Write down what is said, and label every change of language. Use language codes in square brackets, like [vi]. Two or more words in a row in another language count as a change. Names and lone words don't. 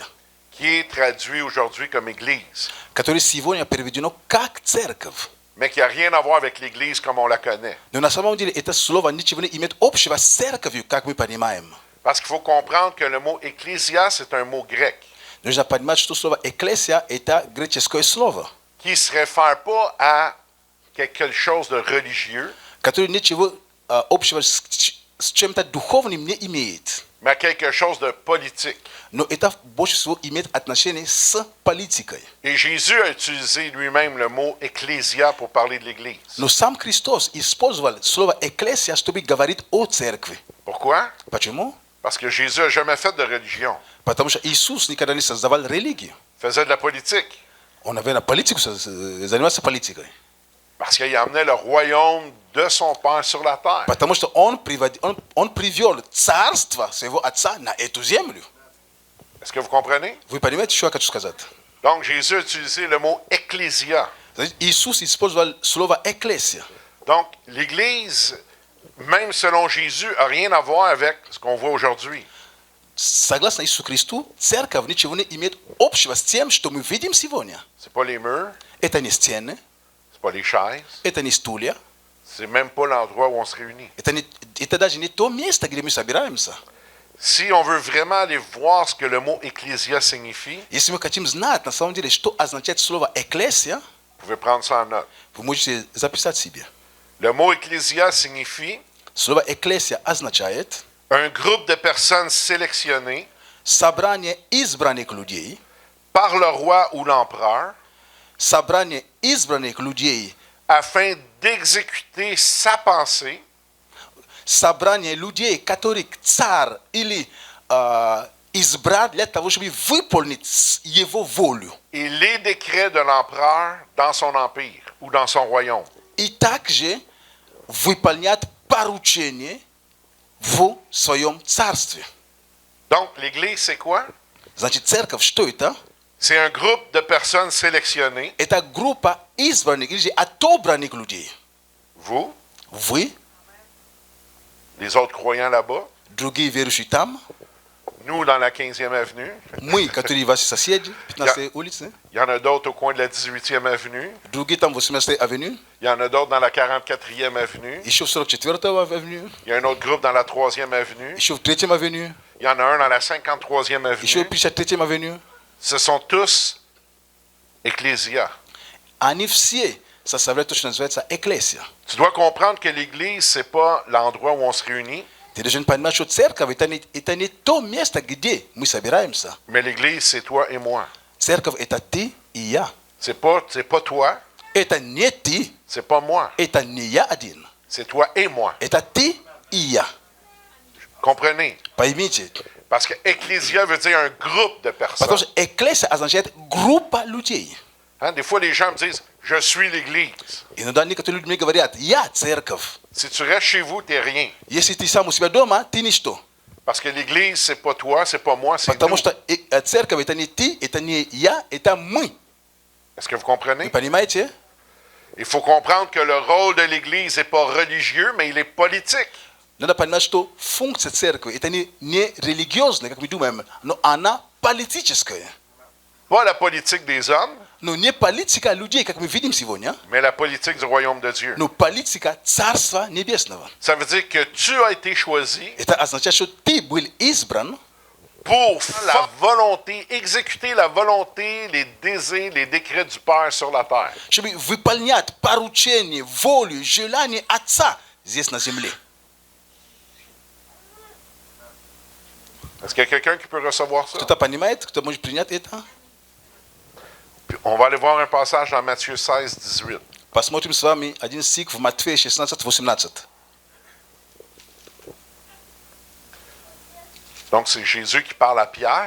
[fr] Qui est traduit aujourd'hui comme Église, [ru] которое сегодня переведено как «церковь». [fr] mais qui n'a rien à voir avec l'Église comme on la connaît. [ru] Но на самом деле это слово ничего не имеет общего с церковью, как мы понимаем. [fr] Parce qu'il faut comprendre que le mot ecclesia, c'est un mot grec [ru] Нужно понимать, что слово «экклесия» – это греческое слово, [fr] qui ne se réfère pas à quelque chose de religieux, [ru] которое ничего общего с чем-то духовным не имеет. [fr] mais à quelque chose de politique. [ru] Но это больше всего имеет отношение с политикой. [fr] Et Jésus a utilisé lui-même le mot ecclesia pour parler de l'Église. [ru] Но сам Христос использовал слово «экклесия», чтобы говорить о церкви. [fr] Pourquoi? [ru] Почему? [fr] Parce que Jésus n'a jamais fait de religion. [ru] Потому что Иисус никогда не создавал религию. [fr] Il faisait de la politique. [ru] Он, наверное, занимался политикой. [fr] Parce qu'il amenait le royaume de son Père sur la terre. [ru] Потому что он привел царство своего отца на эту землю. [fr] Est-ce que vous comprenez? [ru] Вы понимаете, что я хочу сказать? [fr] Donc, Jésus a utilisé le mot ecclesia. [ru] Иисус использовал слово «экклесия». [fr] Donc, l'Église, même selon Jésus, n'a rien à voir avec ce qu'on voit aujourd'hui. [ru] Согласно Иисусу Христу, церковь ничего не имеет общего с тем, что мы видим сегодня. [fr] Ce n'est pas les murs, [ru] Это не стены, [fr] ce n'est pas les chaises, [ru] это не стулья, [fr] C'est même pas l'endroit où on se réunit. [ru] Это даже не то место, где мы собираемся. [fr] Si on veut vraiment aller voir ce que le mot ecclésia signifie, [ru] Если мы хотим знать, на самом деле, что означает слово «экклесия», [fr] vous pouvez prendre ça en note. [ru] вы можете записать себе. [fr] Le mot ecclésia signifie [ru] Слово «экклесия» означает [fr] un groupe de personnes sélectionnées [ru] собрание избранных людей, [fr] par le roi ou l'empereur [ru] собрание избранных людей, [fr] afin d'exécuter sa pensée [ru] собрание людей, которых царь или избрал для того, чтобы выполнить его волю. [fr] et les décrets de l'empereur dans son empire ou dans son royaume. [ru] И также выполнять поручения в своем царстве. [fr] Donc, l'Église, c'est quoi? [ru] Значит, церковь, что это? [fr] C'est un groupe de personnes sélectionnées. [ru] Это группа избранных или же отобранных людей. [fr] Vous, [ru] Вы, [fr] les autres croyants là-bas, [ru] другие верующие там, [fr] nous dans la 15e avenue, [ru] мы, которые ваши соседи, 15-й улице, [fr] il y en a d'autres au coin de la 18e avenue, [ru] другие там 18-й авеню, [fr] il y en a d'autres dans la 44e avenue, [ru] еще в 44-й авеню, [fr] il y a un autre groupe dans la 3e avenue, [ru] еще в 3-й авеню, [fr] il y en a un dans la 53e [ru] еще в [fr] avenue. [ru] 53-й авеню. [fr] Ce sont tous ecclésia. [ru] Они все составляют то, что называется экклесия. [fr] Tu dois comprendre que l'Église, c'est pas l'endroit où on se réunit, [ru] Ты должен понимать, что церковь это не то место, где мы собираемся. [fr] mais l'Église, c'est toi et moi. [ru] Церковь это ты и я. [fr] C'est pas toi, [ru] Это не ты, [fr] c'est pas moi, [ru] это не я один. [fr] c'est toi et moi. [ru] Это ты и я. [fr] Comprenez? [ru] Поймите. [fr] Parce que ecclésia veut dire un groupe de [ru] Потому [fr] personnes. [ru] что экклесия означает группа людей. [fr] Hein, des fois, les gens me disent, je suis l'Église. [ru] Иногда некоторые люди мне говорят, я церковь. [fr] Si tu restes chez vous, t'es rien. [ru] Если ты сам у себя дома, ты ничто. [fr] Parce que l'Église, c'est pas toi, c'est pas moi, c'est [ru] Потому [fr] nous. [ru] что церковь это не ты, это не я, это мы. [fr] Est-ce que vous [ru] Вы [fr] comprenez? [ru] понимаете? [fr] Il faut comprendre que le rôle de l'Église n'est pas religieux, mais il est politique. [ru] Надо понимать, что функция церкви это не религиозная, как мы думаем, но она политическая. [fr] Pas la politique des hommes, [ru] Но не политика людей, как мы видим сегодня, [fr] mais la politique du royaume de Dieu. [ru] но политика Царства Небесного. [fr] Ça veut dire que tu as été choisi [ru] Это означает, что ты был избран, [fr] pour faire la volonté, exécuter la volonté, les désirs, les décrets du Père sur la terre. [ru] чтобы выполнять поручение, волю, желание Отца здесь на земле. [fr] Est-ce qu'il y a quelqu'un qui peut recevoir ça? [ru] Кто-то понимает, кто может принять это? [fr] Puis on va aller voir un passage dans Matthieu 16, 18. [ru] Посмотрим с вами один стих в Матфея 16:18. [fr] Donc, c'est Jésus qui parle à Pierre.